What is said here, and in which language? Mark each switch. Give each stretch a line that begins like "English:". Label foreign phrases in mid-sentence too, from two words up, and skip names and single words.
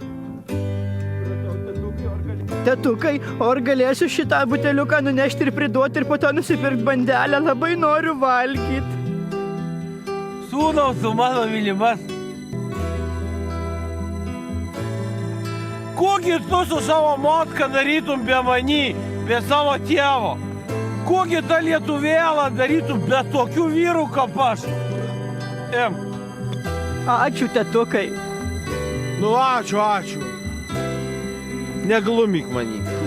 Lithuanian: Tetukai, o ar galėsiu šitą buteliuką nunešti ir priduoti ir po to nusipirkti bandelę? Labai noriu valgyti. Sūnau, tu mano mylimas. Kogi tu su savo motka darytum be many, be savo tėvo? Kogi ta lietuvėla darytum be tokių vyrų kaip aš? Ačiū, tetukai. Nu ačiū. Neglumyk manį.